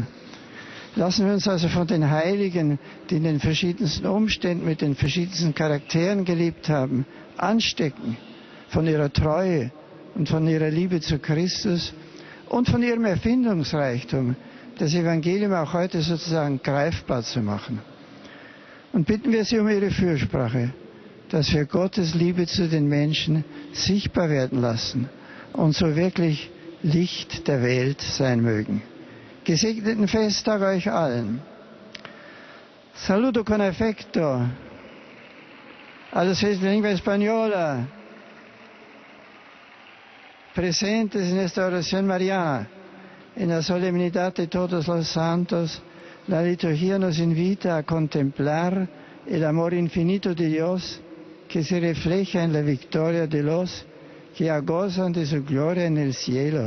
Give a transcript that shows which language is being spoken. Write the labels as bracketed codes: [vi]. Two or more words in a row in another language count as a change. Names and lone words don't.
[de] Lassen wir uns also von den Heiligen, die in den verschiedensten Umständen mit den verschiedensten Charakteren gelebt haben, anstecken von ihrer Treue und von ihrer Liebe zu Christus und von ihrem Erfindungsreichtum, das Evangelium auch heute sozusagen greifbar zu machen. Und bitten wir Sie um Ihre Fürsprache, dass wir Gottes Liebe zu den Menschen sichtbar werden lassen und so wirklich Licht der Welt sein mögen. Gesegneten Festtag euch allen. [it] Saluto con affetto [es] a los fieles de lengua española presentes en esta oración mariana, en la solemnidad de todos los santos. La liturgia nos invita a contemplar el amor infinito de Dios que se refleja en la victoria de los que gozan de su gloria en el cielo.